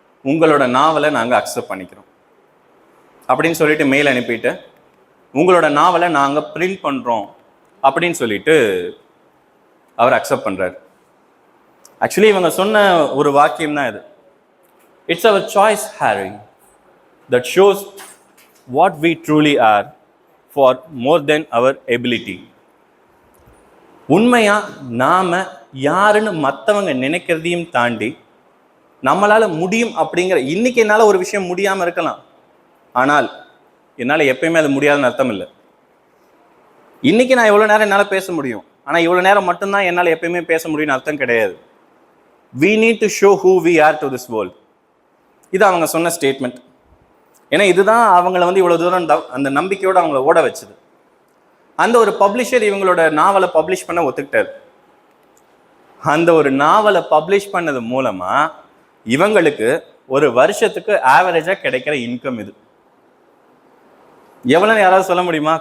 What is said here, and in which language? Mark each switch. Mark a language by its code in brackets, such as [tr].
[ta] உங்களோட நாவலை நாங்கள் அக்செப்ட் பண்ணிக்கிறோம் அப்படின்னு சொல்லிட்டு மெயில் அனுப்பிட்டு உங்களோட நாவலை நாங்கள் பிரிண்ட் பண்ணுறோம் அப்படின்னு சொல்லிட்டு அவர் அக்செப்ட் பண்ணுறாரு. ஆக்சுவலி இவங்க சொன்ன ஒரு வாக்கியம் தான் இது. [en] It's our choice Harry that shows what we truly are for more than our ability. [ta] உண்மையாக நாம் யாருன்னு மற்றவங்க நினைக்கிறதையும் தாண்டி நம்மளால் முடியும் அப்படிங்கிற, இன்னைக்கு என்னால் ஒரு விஷயம் முடியாமல் இருக்கலாம், ஆனால் என்னால் எப்பயுமே அது முடியாதுன்னு அர்த்தம் இல்லை. இன்னைக்கு நான் எவ்வளோ நேரம் என்னால் பேச முடியும், ஆனால் இவ்வளோ நேரம் மட்டும்தான் என்னால் எப்பயுமே பேச முடியும்னு அர்த்தம் கிடையாது. [en] We need to show who we are to this world. [ta] இது அவங்க சொன்ன ஸ்டேட்மெண்ட். ஏன்னா இதுதான் அவங்கள இவ்வளோ தூரம் அந்த நம்பிக்கையோடு அவங்கள ஓட வச்சுது. அந்த ஒரு பப்ளிஷர் இவங்களோட நாவலை பப்ளிஷ் பண்ண ஒத்துக்கிட்டார். அந்த ஒரு நாவலை பப்ளிஷ் பண்ணது மூலமாக இவங்களுக்கு ஒரு வருஷத்துக்கு ஆவரேஜாக கிடைக்கிற இன்கம் இது எவ்வளோன்னு யாராவது சொல்ல முடியுமா?